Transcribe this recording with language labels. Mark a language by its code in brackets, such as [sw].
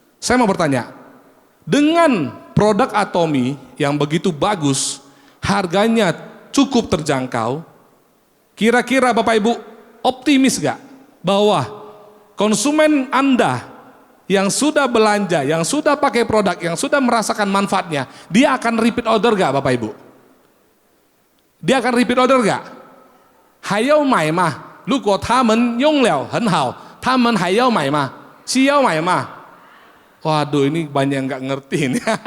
[id] Saya mau bertanya, dengan produk Atomi yang begitu bagus, harganya cukup terjangkau, kira-kira Bapak Ibu optimis gak bahwa konsumen Anda yang sudah belanja, yang sudah pakai produk, yang sudah merasakan manfaatnya, dia akan repeat order gak Bapak Ibu? Dia akan repeat order gak? [zh] 还要买吗？如果他们用了很好，他们还要买吗？需要买吗？ [id] Waduh, ini banyak yang nggak ngerti ini.